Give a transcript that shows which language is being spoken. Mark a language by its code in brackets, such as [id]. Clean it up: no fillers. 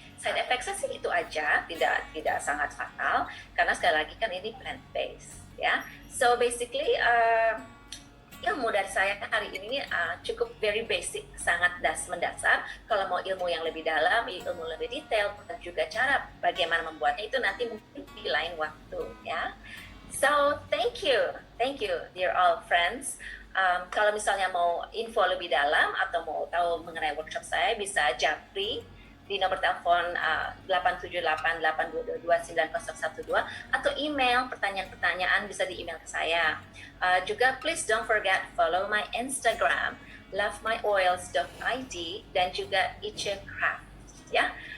[id] Side effect-nya sih itu aja, tidak sangat fatal karena sekali lagi kan ini plant based, ya. [en] So basically [id] ilmu dari saya hari ini cukup [en] very basic, [id] sangat mendasar. Kalau mau ilmu yang lebih dalam, ilmu lebih detail, dan juga cara bagaimana membuatnya itu nanti mungkin di lain waktu, ya. [en] So thank you dear all friends. [id] Kalau misalnya mau info lebih dalam atau mau tahu mengenai workshop saya, bisa japri di nomor telepon 878-822-9012 atau email pertanyaan-pertanyaan bisa di email ke saya. [en] Juga please don't forget follow my Instagram lovemyoils.id [id] dan juga [en] Iche Craft, ya.